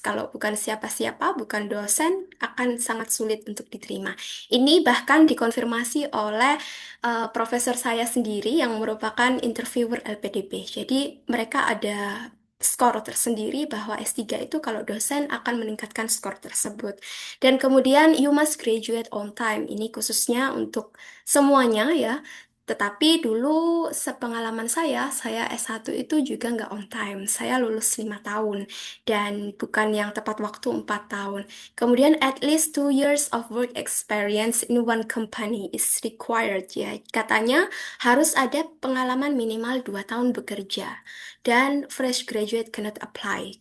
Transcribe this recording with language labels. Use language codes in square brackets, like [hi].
[id] Kalau bukan siapa-siapa, bukan dosen, akan sangat sulit untuk diterima. Ini bahkan dikonfirmasi oleh profesor saya sendiri yang merupakan interviewer LPDP. Jadi mereka ada skor tersendiri bahwa S3 itu kalau dosen akan meningkatkan skor tersebut. Dan kemudian [en] you must graduate on time. [id] Ini khususnya untuk semuanya ya. Tetapi dulu sepengalaman saya S1 itu juga nggak on time. Saya lulus 5 tahun dan bukan yang tepat waktu 4 tahun. [en] Kemudian at least 2 years of work experience in one company is required ya. [id] Katanya harus ada pengalaman minimal 2 tahun bekerja. [en] Dan fresh graduate cannot apply.